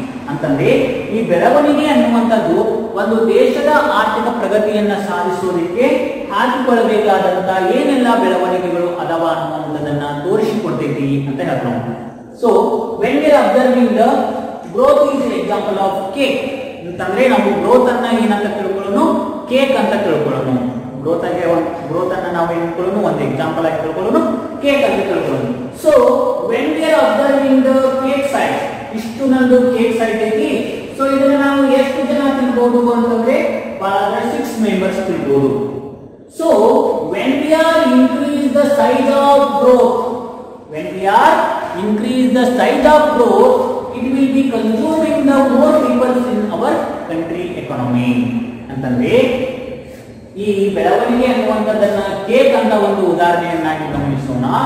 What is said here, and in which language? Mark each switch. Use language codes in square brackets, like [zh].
[kn] ಅಂತಂದ್ರೆ ಈ ಬೆಳವಣಿಗೆ ಅನ್ನುವಂಥದ್ದು ಒಂದು ದೇಶದ ಆರ್ಥಿಕ ಪ್ರಗತಿಯನ್ನ ಸಾಧಿಸುವುದಕ್ಕೆ ಹಾಕಿಕೊಳ್ಳಬೇಕಾದಂತ ಏನೆಲ್ಲ ಬೆಳವಣಿಗೆಗಳು ಅದಾವ ಅನ್ನುವಂಥದ್ದನ್ನ ತೋರಿಸಿಕೊಡ್ತೈತಿ ಅಂತ ಹೇಳ್ತಾರೆ. [en] So when we are observing the growth is example of cake. [kn] ಅಂತಂದ್ರೆ ನಾವು ಗ್ರೋತ್ ಅನ್ನ ಏನಂತ ತಿಳ್ಕೊಳ್ಳೋಣ, ಕೇಕ್ ಅಂತ ತಿಳ್ಕೊಳ್ಳೋಣ. ಗ್ರೋತ್ ಅನ್ನ ನಾವು ಏನ್ ತಿಳ್ಕೊಳ್ಳೋಣ, ಒಂದು ಎಕ್ಸಾಂಪಲ್ ಆಗಿ ತಿಳ್ಕೊಳ್ಳೋಣ, ಕೇಕ್ ಅಂತ ತಿಳ್ಕೊಳ್ಳೋಣ. [en] so when we are observing the cake size, [kn] ಇಷ್ಟು ನಂದು ಕೇಕ್ ಸೈಜ್ ಐತಿ. ಸೊ ಇದನ್ನ ನಾವು ಎಷ್ಟು ಜನ ತಿನ್ಬಹುದು ಅಂತಂದ್ರೆ 6 ಮೆಂಬರ್ಸ್ ತಿನ್ಬಹುದು. [en] So when we are increase the size of growth, when we are increase the size of growth, it will be consuming the more people in our country economy. [kn] ಅಂತಂದ್ರೆ ಈ ಬೆಳವಣಿಗೆ ಅನ್ನುವಂಥದ್ದನ್ನ ಕೇಕ್ ಅಂತ ಒಂದು ಉದಾಹರಣೆಯನ್ನಾಗಿ ಗಮನಿಸೋಣ.